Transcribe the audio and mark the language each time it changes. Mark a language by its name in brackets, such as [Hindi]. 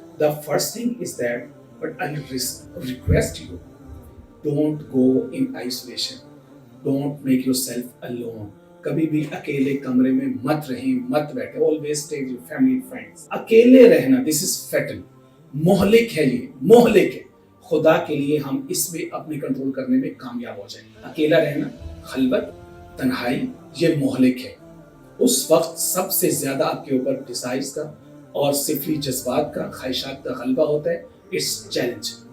[English] The first thing is that, but I'll request you, don't go in isolation. Don't make yourself alone. [Urdu] کبھی بھی اکیلے کمرے میں مت رہیں, مت بیٹھے. [English] Always take your family friends. [Urdu] اکیلے رہنا, [English] this is fatal. [Urdu] مہلک ہے, یہ مہلک ہے. خدا کے لیے ہم اس میں اپنے کنٹرول کرنے میں کامیاب ہو جائیں. اکیلا رہنا, خلوت, تنہائی, یہ مہلک ہے. اس وقت سب سے زیادہ آپ کے اوپر ڈیزائرز کا اور سفلی جذبات کا, خواہشات کا غلبہ ہوتا ہے. [English] It's challenge.